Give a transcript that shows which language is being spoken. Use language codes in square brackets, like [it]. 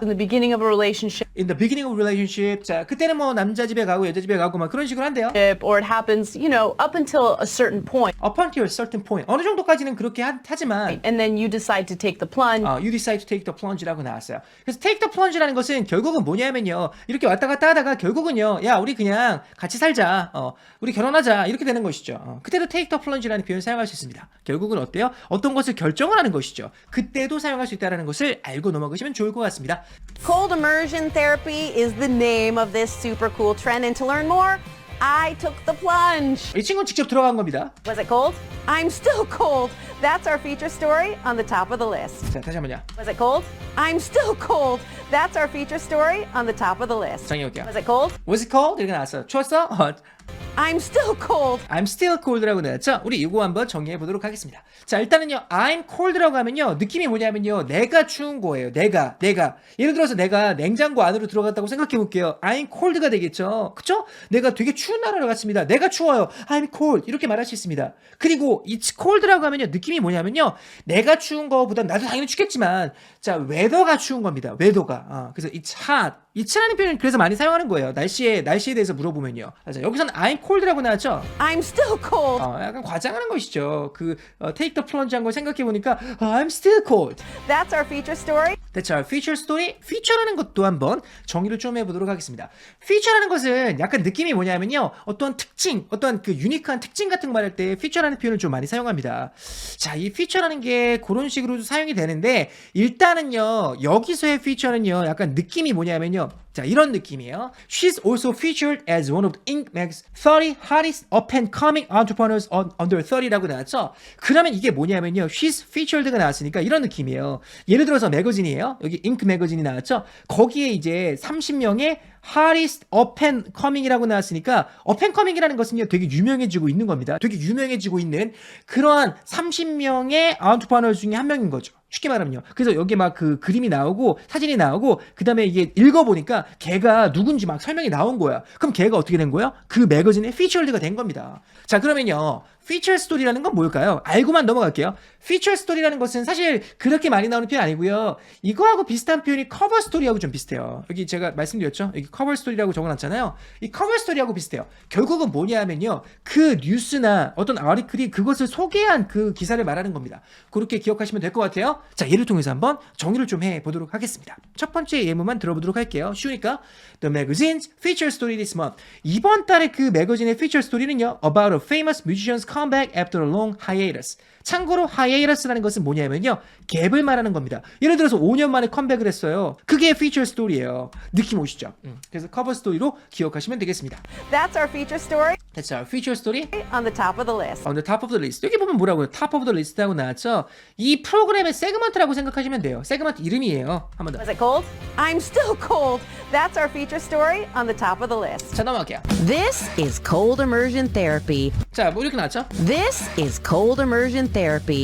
[en] in the beginning of a relationship, In the beginning of relationship. [ko] 자, 그때는 뭐 남자 집에 가고 여자 집에 가고 막 그런 식으로 한대요. [en] or it happens, up until a certain point, Up until a certain point. [ko] 어느 정도까지는 그렇게 하지만 [en] and then you decide to take the plunge. you decide to take the plunge라고 [ko] 나왔어요. 그래서 take the plunge라는 것은 결국은 뭐냐면요. 이렇게 왔다 갔다 하다가 결국은요. 야, 우리 그냥 같이 살자. 우리 결혼하자. 이렇게 되는 것이죠. 그때도 [en] take the plunge [ko] 라는 표현을 사용할 수 있습니다. 결국은 어때요? 어떤 것을 결정을 하는 것이죠. 그때도 사용할 수 있다는 것을 알고 넘어가시면 좋을 것 같습니다. [en] Cold immersion therapy is the name of this super cool trend. And to learn more, I took the plunge. [ko] 이 친구는 직접 들어간 겁니다. [en] Was it cold? I'm still cold. That's our feature story on the top of the list. [ko] 자, 다시 한번요. [en] Was it cold? I'm still cold. That's our feature story on the top of the list. [ko] 정해볼게요. [en] Was it cold? Was it cold? [ko] 이렇게 나왔어요. 추웠어? [en] I'm still cold. I'm still cold라고 [ko] 나왔죠? 우리 이거 한번 정리해 보도록 하겠습니다. 자, 일단은요, I'm cold라고 하면요, 느낌이 뭐냐면요, 내가 추운 거예요. 내가. 예를 들어서 내가 냉장고 안으로 들어갔다고 생각해 볼게요. [en] I'm cold [ko] 가 되겠죠? 그쵸? 내가 되게 추운 나라로 갔습니다. 내가 추워요. [en] I'm cold. [ko] 이렇게 말할 수 있습니다. 그리고 [en] it's cold [ko] 라고 하면요, 느낌이 뭐냐면요, 내가 추운 거보다 나도 당연히 춥겠지만, 자, 웨더가 추운 겁니다. 웨더가. 그래서 [en] it's hot. [ko] it라는 표현은 그래서 많이 사용하는 거예요. 날씨에 대해서 물어보면요. 자, 여기서는 I'm cold라고 나왔죠? [en] I'm still cold. [ko] 약간 과장하는 것이죠. [en] take the plunge [ko] 한 걸 생각해 보니까 [en] I'm still cold. That's our feature story. That's our feature story. [ko] feature라는 것도 한번 정리를 좀 해보도록 하겠습니다. feature라는 것은 약간 느낌이 뭐냐면요, 어떤 특징, 어떤 그 유니크한 특징 같은 거 말할 때 feature라는 표현을 좀 많이 사용합니다. 자, 이 feature라는 게 그런 식으로 사용이 되는데 일단은요, 여기서의 feature는요, 약간 느낌이 뭐냐면요. 자, 이런 느낌이에요. [en] She's also featured as one of Inc. Mag's 30 hottest up-and-coming entrepreneurs under 30라고 [ko] 나왔죠? 그러면 이게 뭐냐면요. [en] She's featured [ko] 가 나왔으니까 이런 느낌이에요. 예를 들어서 매거진이에요. 여기 Inc. 매거진이 나왔죠? 거기에 이제 30명의 hottest up-and-coming이라고 나왔으니까 up-and-coming이라는 것은요, 되게 유명해지고 있는 겁니다. 되게 유명해지고 있는 그러한 30명의 entrepreneur 중에 한 명인 거죠. 쉽게 말하면요. 그래서 여기 막 그 그림이 나오고 사진이 나오고 그 다음에 이게 읽어보니까 걔가 누군지 막 설명이 나온 거야. 그럼 걔가 어떻게 된 거야? 그 매거진의 피처드가 된 겁니다. 자, 그러면요. 피처 스토리라는 건 뭘까요? 알고만 넘어갈게요. 피처 스토리라는 것은 사실 그렇게 많이 나오는 표현 아니고요. 이거하고 비슷한 표현이 커버 스토리하고 좀 비슷해요. 여기 제가 말씀드렸죠? 여기 커버 스토리라고 적어놨잖아요. 이 커버 스토리하고 비슷해요. 결국은 뭐냐 하면요. 그 뉴스나 어떤 아티클이 그것을 소개한 그 기사를 말하는 겁니다. 그렇게 기억하시면 될 것 같아요. 자, 예를 통해서 한번 정리를 좀 해보도록 하겠습니다. 첫 번째 예문만 들어보도록 할게요. 쉬우니까 [en] The magazine's feature story this month. [ko] 이번 달에 그 매거진의 feature story는요. [en] About a famous musician's comeback after a long hiatus. [ko] 참고로 hiatus라는 것은 뭐냐면요. 갭을 말하는 겁니다. 예를 들어서 5년 만에 컴백을 했어요. 그게 feature story예요. 느낌 오시죠? 그래서 커버 스토리로 기억하시면 되겠습니다. [en] That's our feature story. That's our feature story. on the top of the list. On the top of the list. [ko] 여기 보면 뭐라고요? [en] Top of the list [ko] 하고 나왔죠? 이 프로그램의 세그먼트라고 생각하시면 돼요. 세그먼트 이름이에요. 한 번 더. [en] Was it cold? I'm still cold. That's our feature story on the top of the list. [ko] 자, 넘어갈게요. [en] This is cold immersion therapy. [ko] 자, 뭐 이렇게 나왔죠? [en] This is cold immersion therapy.